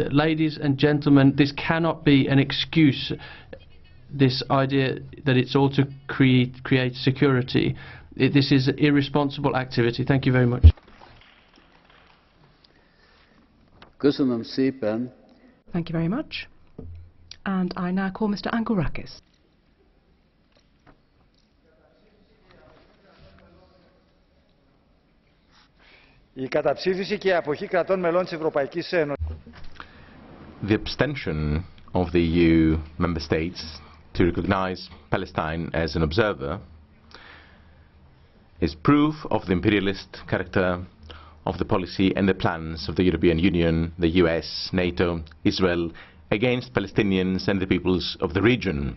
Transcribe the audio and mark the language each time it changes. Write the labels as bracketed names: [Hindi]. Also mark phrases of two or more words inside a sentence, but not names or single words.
[English] Ladies and gentlemen, this cannot be an excuse, this idea that it's all to create security. This is irresponsible activity. Thank you very much. Thank you very much. And I now call Mr. Angourakis. [Greek] Η καταψήφιση και η αποχή κρατών μελών της Ευρωπαϊκής Ένωσης. [English] The abstention of the EU member states to recognize Palestine as an observer is proof of the imperialist character of the policy and the plans of the European Union, the US, NATO, Israel against Palestinians and the peoples of the region.